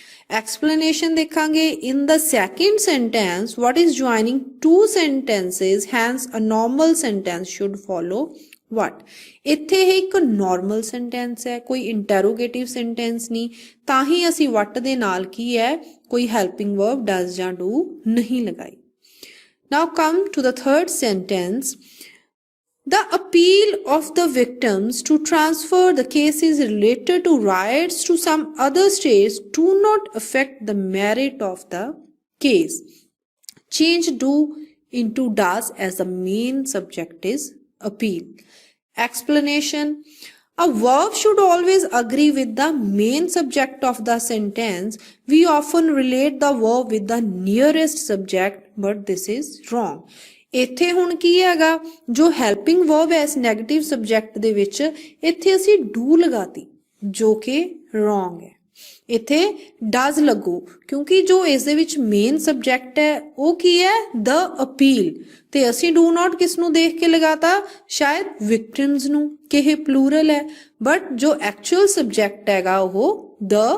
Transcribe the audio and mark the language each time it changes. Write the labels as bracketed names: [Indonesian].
[English] explanation [Punjabi] ਦੇਖਾਂਗੇ [English] in the second sentence what is joining two sentences hence a normal sentence should follow what [Punjabi] ਇੱਥੇ ਇਹ ਇੱਕ [English] normal sentence [Punjabi] ਹੈ ਕੋਈ [English] interrogative sentence [Punjabi] ਨਹੀਂ ਤਾਂ ਹੀ ਅਸੀਂ [English] what [Punjabi] ਦੇ ਨਾਲ ਕੀ ਹੈ ਕੋਈ [English] helping verb does ਜਾਂ do [Punjabi] ਨਹੀਂ ਲਗਾਈ [English] now come to the third sentence the appeal of the victims to transfer the cases related to riots to some other states do not affect the merit of the case. Change do into does as the main subject is appeal. Explanation. A verb should always agree with the main subject of the sentence. We often relate the verb with the nearest subject, but this is wrong. [Punjabi] ਇੱਥੇ ਹੁਣ ਕੀ ਹੈਗਾ ਜੋ helping verb ਹੈ ਇਸ negative subject ਦੇ ਵਿੱਚ ਇੱਥੇ ਅਸੀਂ ਡੂ ਲਗਾਤੀ ਜੋ ਕਿ ਰੋਂਗ ਹੈ ਇੱਥੇ ਡਜ਼ ਲੱਗੂ ਕਿਉਂਕਿ ਜੋ ਇਸ ਦੇ ਵਿੱਚ ਮੇਨ ਸਬਜੈਕਟ ਹੈ ਉਹ ਕੀ ਹੈ ਦ ਅਪੀਲ ਤੇ ਅਸੀਂ ਡੂ ਨਾਟ ਕਿਸ ਨੂੰ ਦੇਖ ਕੇ ਲਗਾਤਾ ਸ਼ਾਇਦ ਵਿਕਟਿਮਸ ਨੂੰ ਕਿ ਇਹ ਪਲੂਰਲ ਹੈ ਬਟ ਜੋ ਐਕਚੁਅਲ ਸਬਜੈਕਟ ਹੈਗਾ ਉਹ ਦ